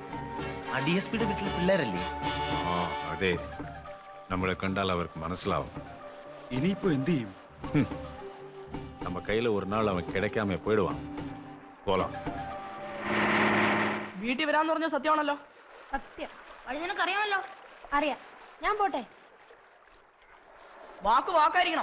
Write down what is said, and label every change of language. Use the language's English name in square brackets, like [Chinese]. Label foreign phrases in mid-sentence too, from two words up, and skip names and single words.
[Malayalam] ആ DSP-യുടെ വീട്ടിലെ പിള്ളേരല്ലേ? ആ അതെ, നമ്മളെ കണ്ടാൽ അവർക്ക് മനസ്സിലാവും. ഇനിയിപ്പോ എന്ത് ചെയ്യും? [Tamil] நம்ம கையில ஒரு நாள் அவன் கிடைக்காம போயிடுவான். போலாம். [Malayalam] വീട്ടിൽ വരാന്ന് പറഞ്ഞ സത്യമാണല്ലോ. സത്യം. വഴി നിനക്കറിയാമല്ലോ. അറിയാം, ഞാൻ പോട്ടെ. വാക്ക് വാക്കായിരിക്കണം.